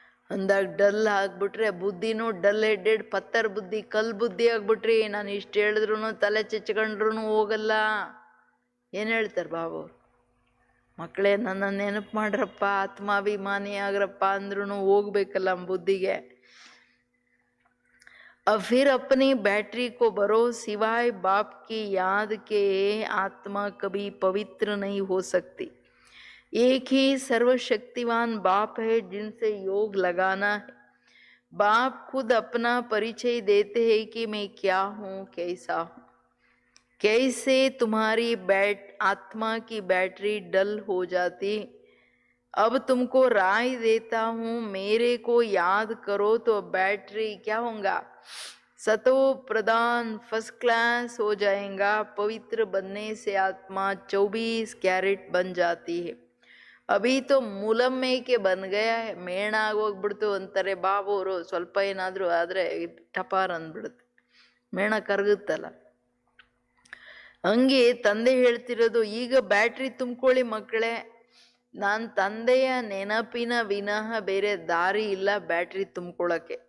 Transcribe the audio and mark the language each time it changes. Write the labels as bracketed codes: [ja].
[kn] ಅಂದಾಗ ಡಲ್ ಆಗ್ಬಿಟ್ರೆ ಬುದ್ಧಿನೂ dull headed ಪತ್ತರ್ ಬುದ್ಧಿ, ಕಲ್ ಬುದ್ಧಿ ಆಗ್ಬಿಟ್ರಿ. ನಾನು ಇಷ್ಟು ಹೇಳಿದ್ರು ತಲೆ ಚೆಚ್ಕೊಂಡ್ರು ಹೋಗಲ್ಲ. ಏನು ಹೇಳ್ತಾರೆ ಬಾಬು? ಮಕ್ಕಳೇ, ನನ್ನ ನೆನಪು ಮಾಡ್ರಪ್ಪ, ಆತ್ಮಾಭಿಮಾನಿ ಆಗ್ರಪ್ಪ ಅಂದ್ರೂ ಹೋಗ್ಬೇಕಲ್ಲ ಬುದ್ಧಿಗೆ. [hi] अब फिर अपनी बैटरी को भरो, सिवाय बाप की याद के आत्मा कभी पवित्र नहीं हो सकती. एक ही सर्वशक्तिवान बाप है जिनसे योग लगाना है. बाप खुद अपना परिचय देते हैं कि मैं क्या हूँ, कैसा हूँ. कैसे तुम्हारी आत्मा की बैटरी डल हो जाती. अब तुमको राय देता हूँ, मेरे को याद करो तो बैटरी क्या होगा, सतो प्रधान फर्स्ट क्लास हो जाएगा. पवित्र बनने से आत्मा 24 कैरेट बन जाती है. ಅಭಿ ತೋ ಮೂಲಮ್ಮೇಕೆ ಬನ್ ಗಯಾ ಹೈ, [kn] ಮೇಣ ಆಗೋಗ್ಬಿಡ್ತು ಅಂತಾರೆ ಬಾಬೋರು. ಸ್ವಲ್ಪ ಏನಾದರೂ ಆದರೆ ಟಪಾರ್ ಅಂದ್ಬಿಡುತ್ತೆ, ಮೇಣ ಕರಗುತ್ತಲ್ಲ. ಹಂಗೆ ತಂದೆ ಹೇಳ್ತಿರೋದು, ಈಗ ಬ್ಯಾಟ್ರಿ ತುಂಬ್ಕೊಳ್ಳಿ ಮಕ್ಕಳೇ. ನಾನು ತಂದೆಯ ನೆನಪಿನ ವಿನಃ ಬೇರೆ ದಾರಿ ಇಲ್ಲ ಬ್ಯಾಟ್ರಿ ತುಂಬ್ಕೊಳ್ಳೋಕ್ಕೆ.